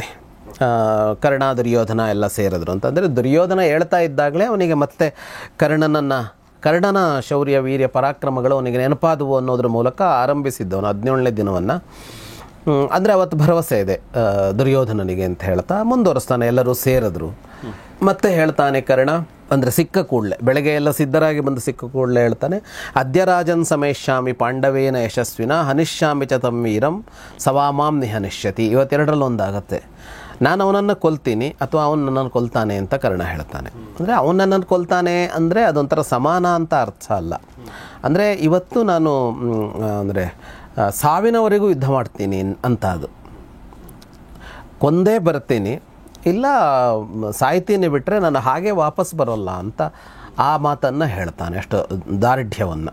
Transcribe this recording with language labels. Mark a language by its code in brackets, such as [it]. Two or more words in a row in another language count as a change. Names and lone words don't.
[kn] ಕರ್ಣ ದುರ್ಯೋಧನ ಎಲ್ಲ ಸೇರಿದ್ರು ಅಂತಂದರೆ, ದುರ್ಯೋಧನ ಹೇಳ್ತಾ ಇದ್ದಾಗಲೇ ಅವನಿಗೆ ಮತ್ತೆ ಕರ್ಣನ ಶೌರ್ಯ ವೀರ್ಯ ಪರಾಕ್ರಮಗಳು ಅವನಿಗೆ ನೆನಪಾದವು ಅನ್ನೋದ್ರ ಮೂಲಕ ಆರಂಭಿಸಿದ್ದವನು 17ನೇ ದಿನವನ್ನು. ಅಂದರೆ ಅವತ್ತು ಭರವಸೆ ಇದೆ ದುರ್ಯೋಧನನಿಗೆ ಅಂತ ಹೇಳ್ತಾ ಮುಂದುವರಿಸ್ತಾನೆ. ಎಲ್ಲರೂ ಸೇರಿದ್ರು. ಮತ್ತೆ ಹೇಳ್ತಾನೆ ಕರ್ಣ, ಅಂದರೆ ಸಿಕ್ಕ ಕೂಡಲೇ, ಬೆಳಗ್ಗೆ ಎಲ್ಲ ಸಿದ್ಧರಾಗಿ ಬಂದು ಸಿಕ್ಕ ಕೂಡಲೇ ಹೇಳ್ತಾನೆ, [sa] ಅದ್ಯ ರಾಜನ್ ಸಮೇಶ್ಯಾಮಿ ಪಾಂಡವೇನ ಯಶಸ್ವಿನ ಹನಿಷ್ಯಾಮಿ ಚ ತಂ ವೀರಂ ಸವಾಮಾಂ ನಿಹನಿಷ್ಯತಿ. [kn] ಇವತ್ತೆರಡರಲ್ಲಿ ಒಂದಾಗತ್ತೆ, ನಾನು ಅವನನ್ನು ಕೊಲ್ತೀನಿ ಅಥವಾ ಅವನು ನನ್ನನ್ನು ಕೊಲ್ತಾನೆ ಅಂತ ಕರ್ಣ ಹೇಳ್ತಾನೆ. ಅಂದರೆ ಅವನು ನನ್ನನ್ನು ಕೊಲ್ತಾನೆ ಅಂದರೆ ಅದೊಂಥರ ಸಮಾನ ಅಂತ ಅರ್ಥ ಅಲ್ಲ. ಅಂದರೆ ಇವತ್ತು ನಾನು ಅಂದರೆ ಸಾವಿನವರೆಗೂ ಯುದ್ಧ ಮಾಡ್ತೀನಿ ಅಂತ, ಅದು ಕೊಂದೇ ಬರ್ತೀನಿ, ಇಲ್ಲ ಸಾಯ್ತೀನಿ ಬಿಟ್ಟರೆ ನಾನು ಹಾಗೆ ವಾಪಸ್ ಬರೋಲ್ಲ ಅಂತ ಆ ಮಾತನ್ನು ಹೇಳ್ತಾನೆ, ಅಷ್ಟು ದಾರ್ಢ್ಯವನ್ನು.